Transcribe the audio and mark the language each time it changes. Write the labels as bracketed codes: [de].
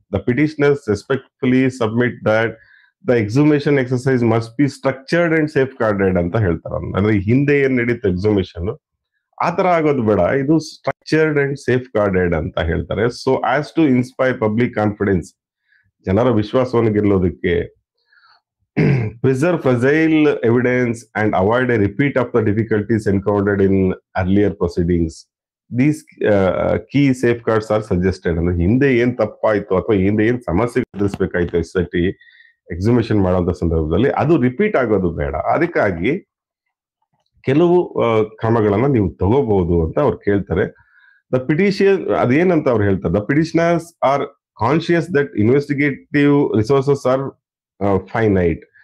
[en] the petitioners respectfully submit that the exhumation exercise must be structured and safeguarded [kn] ಅಂತ ಹೇಳ್ತಾರೆ. ಅಂದ್ರೆ ಹಿಂದೆ ಏನ್ ನಡೀತು ಎಕ್ಸುಮೇಷನ್, ಆತರ ಆಗೋದು ಬೇಡ, ಇದು [en] structured and safeguarded [kn] ಅಂತ ಹೇಳ್ತಾರೆ. [en] so as to inspire public confidence, [kn] ಜನರ ವಿಶ್ವಾಸವನ್ನು ಗೆಲ್ಲೋದಕ್ಕೆ [en] preserve fragile evidence and avoid a repeat of the difficulties encountered in earlier proceedings. These key safeguards are suggested. [kn] ಅಂದ್ರೆ ಹಿಂದೆ ಏನ್ ತಪ್ಪಾಯ್ತು ಅಥವಾ ಹಿಂದೆ ಏನ್ ಸಮಸ್ಯೆ ಎದುರಿಸಬೇಕಾಯ್ತು ಎಸ್ ಐ ಟಿ ಎಕ್ಸಿಬಿಷನ್ ಮಾಡುವಂತ ಸಂದರ್ಭದಲ್ಲಿ ಅದು ರಿಪೀಟ್ ಆಗೋದು ಬೇಡ. ಅದಕ್ಕಾಗಿ ಕೆಲವು ಕ್ರಮಗಳನ್ನ ನೀವು ತಗೋಬಹುದು ಅಂತ ಅವ್ರು ಕೇಳ್ತಾರೆ. [en] the petition [kn] ಅದೇನಂತ ಅವ್ರು ಹೇಳ್ತಾರೆ, [en] The petitioners are conscious that investigative resources are finite.